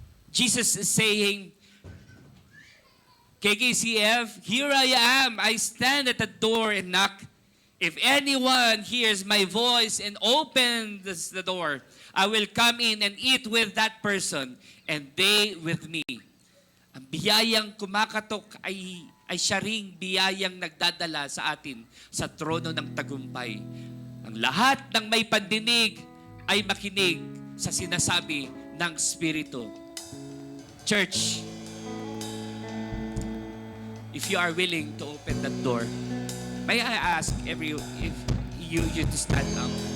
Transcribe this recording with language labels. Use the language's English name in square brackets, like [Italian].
[English] Jesus is saying, KKCF, here I am. I stand at the door and knock. If anyone hears my voice and opens the door, I will come in and eat with that person and they with me. [Filipino] Ang biyayang kumakatok ay siya ring biyayang nagdadala sa atin sa trono ng tagumpay. Ang lahat ng may pandinig ay makinig sa sinasabi ng Espiritu. [English] Church, if you are willing to open that door, may I ask if you to stand up?